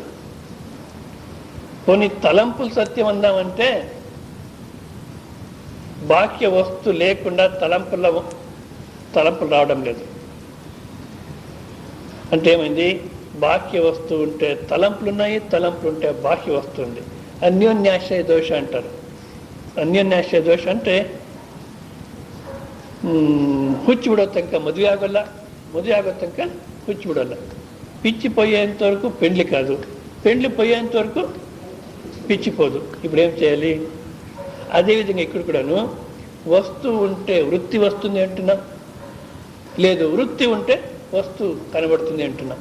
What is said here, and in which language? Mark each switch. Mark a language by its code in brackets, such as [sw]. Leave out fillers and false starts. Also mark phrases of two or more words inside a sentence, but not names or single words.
[te] కొన్ని తలంపులు సత్యం అందామంటే బాహ్య వస్తు లేకుండా తలంపులు రావడం లేదు. అంటే ఏమైంది? బాహ్య వస్తువు ఉంటే తలంపులు ఉన్నాయి, తలంపులు ఉంటే బాహ్య వస్తువు ఉంది. అన్యోన్యాశ్రయ దోష అంటారు. అన్యోన్యాశ్రయ దోష అంటే [kn] ಹುಚ್ಚಿ ಬಿಡೋ ತನಕ ಮದುವೆ ಆಗೋಲ್ಲ, ಮದುವೆ ಆಗೋ ತನಕ ಹುಚ್ಚಿ ಬಿಡೋಲ್ಲ. [te] పిచ్చి పోయేంత వరకు పెండ్లి కాదు, పెండ్లి పోయేంత వరకు పిచ్చిపోదు. ఇప్పుడు ఏం చేయాలి? అదేవిధంగా ఇక్కడ కూడాను వస్తువు ఉంటే వృత్తి వస్తుంది అంటున్నాం, లేదు వృత్తి ఉంటే వస్తువు కనబడుతుంది అంటున్నాం.